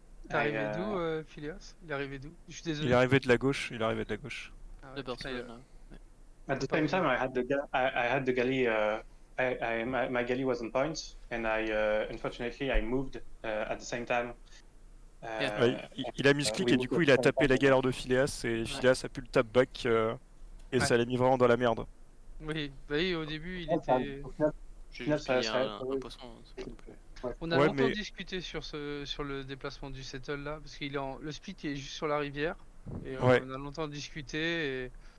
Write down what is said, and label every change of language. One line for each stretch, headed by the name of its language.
French: Il est arrivé d'où, Phileas? Il est arrivé d'où? Je suis désolé. Il est arrivé de la gauche, Ah De ouais, Barcelone.
English: At the same time, I had the galley. My galley was on point, and unfortunately I moved at the same time.
French: Il a mis ce clic et du coup il a tapé la galère de Phileas et Phileas a pu le tap back et ça l'a mis vraiment dans la merde. Oui, bah oui, au début il était... J'ai juste payé un poisson. On a longtemps discuté sur le déplacement du settle là, parce qu'il est le split est juste sur la rivière, et on a longtemps discuté et...